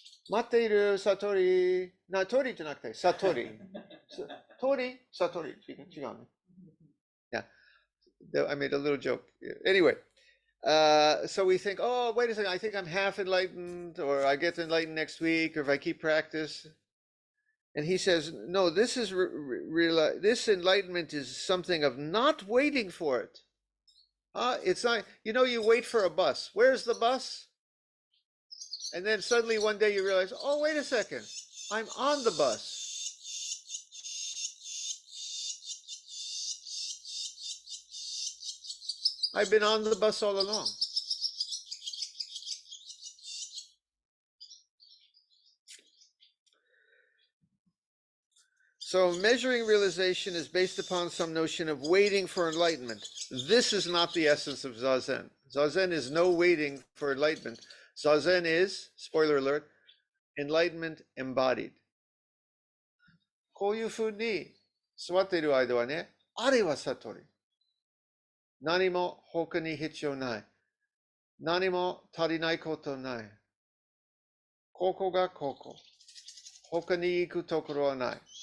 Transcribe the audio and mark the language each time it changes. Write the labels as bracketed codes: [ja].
[ja] 待っている悟り、tori じゃなくて、悟り。悟り、違うね。 [en] Yeah, I made a little joke. Anyway, so we think, oh, wait a second, I think I'm half enlightened, or I get enlightened next week, or if I keep practice. And he says, no, this is this enlightenment is something of not waiting for it. It's not, you wait for a bus. Where's the bus? And then suddenly one day you realize, oh, wait a second, I'm on the bus. I've been on the bus all along. So measuring realization is based upon some notion of waiting for enlightenment. This is not the essence of Zazen. Zazen is no waiting for enlightenment. Zazen is, spoiler alert, enlightenment embodied. [ja] こういうふうに座っている間はね、あれは悟り。何も他に必要ない。何も足りないことない。ここがここ。他に行くところはない。